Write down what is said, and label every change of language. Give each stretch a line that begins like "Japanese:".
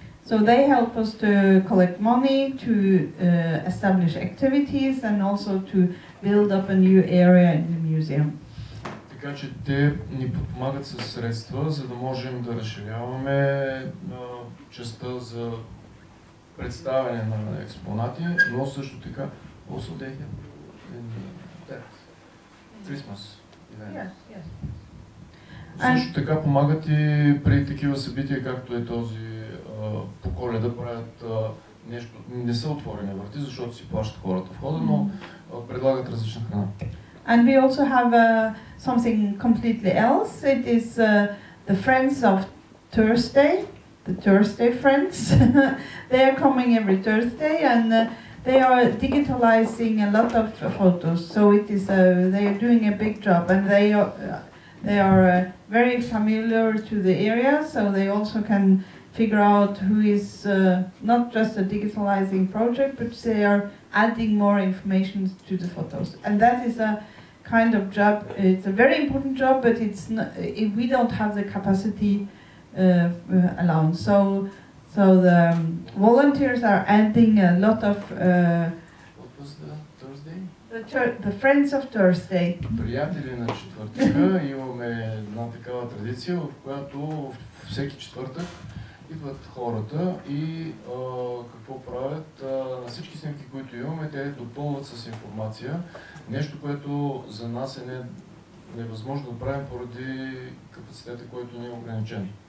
English: So they help us to collect money, to establish activities, and also to build up a new area in the museum.
Bulgarian: Така че те ни подпомагат със средства, за да можем да разширяваме частта за представяне на експонати, но също така
English: also they help in Christmas event.
Bulgarian: Също така помагат и при такива събития, както е този по Коледа, правят нещо, не са отворени врати, защото си плащат хората в хода, но предлагат различна храна.
English: And we also have something completely else. It is the Friends of Thursday, the Thursday Friends. They are coming every Thursday and they are digitalizing a lot of photos. So it is they are doing a big job, and they are very familiar to the area, so they also can figure out who is not just a digitalizing project, but they are adding more information to the photos. And that is a kind of job, it's a very important job, but it's not, we don't have the capacity alone. So the volunteers are adding a lot of was the Thursday? The Friends of Thursday.
Bulgarian: Приятели на четвъртъка имаме една такава традиция, в която всеки четвъртък идват хората и какво правят? На всички снимки, които имаме, те допълват с информация. Нещо, което за нас е невъзможно да правим поради капацитета, който не е ограничен.